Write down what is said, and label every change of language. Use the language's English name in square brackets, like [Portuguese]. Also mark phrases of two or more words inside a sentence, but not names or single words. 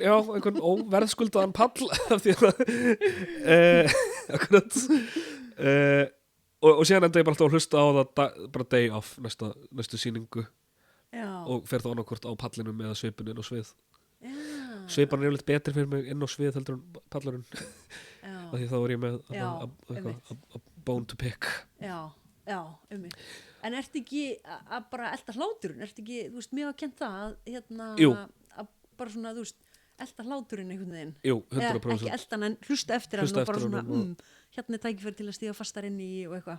[Icelandic] já, einhvern óverðskuldaðan pall af því að akkurat og síðan enda ég bara alltaf að hlusta á það bara [English] day off [Icelandic] næstu sýningu Já, og fer það annarkvort á pallinum eða svipun inn á svið já, svipan er yfirleitt betri fyrir mig inn á svið heldur en pallurinn já, af því þá er ég með Já, [English] a bone to pick [Icelandic] já, En ertu ekki að bara elta hláturinn? Ertu ekki, þú veist, mér var kennt það að Jú. að bara svona, þú veist, elta hláturinn einhvern veginn. Jú, Eða 100% ekki elta hann en hlusta eftir Hlusta hann og bara eftir svona, honum hérna er tækifæri til að stíga fastar inn í og eitthvað.